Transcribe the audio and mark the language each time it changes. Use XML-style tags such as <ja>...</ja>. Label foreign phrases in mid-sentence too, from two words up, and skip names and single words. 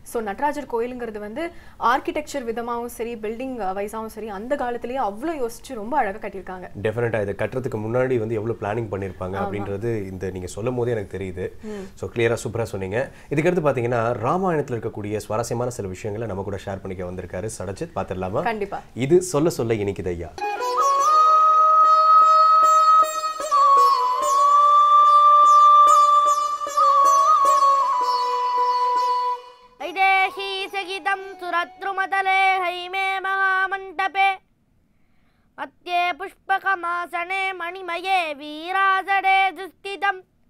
<ta>ஸோ நடராஜர் கோயிலுங்கிறது வந்து ஆர்கிடெக்சர் விதமாகவும் சரி, பில்டிங் வைஸாகவும் சரி, அந்த காலத்திலேயே அவ்வளோ யோசிச்சு ரொம்ப அழகாக கட்டியிருக்காங்க. டெஃபினட்டாக இதை கட்டுறதுக்கு முன்னாடி வந்து எவ்வளோ பிளானிங் பண்ணியிருப்பாங்க அப்படின்றது இந்த நீங்கள் சொல்லும் போதே எனக்கு தெரியுது. ஸோ கிளியராக சூப்பராக சொன்னீங்க. இதுக்கடுத்து பார்த்தீங்கன்னா ராமாயணத்தில் இருக்கக்கூடிய சுவாரஸ்யமான சில விஷயங்களை நம்ம கூட ஷேர் பண்ணிக்க வந்திருக்காரு சடஜித். பார்த்துடலாமா? கண்டிப்பா. இது சொல்ல சொல்ல இனிக்குது ஐயா.</ta> <sa>सुरद्रुमतले हैमे महामण्डपे मध्ये पुष्पकमासने मणिमये वीरासने दुस्थितम्</sa>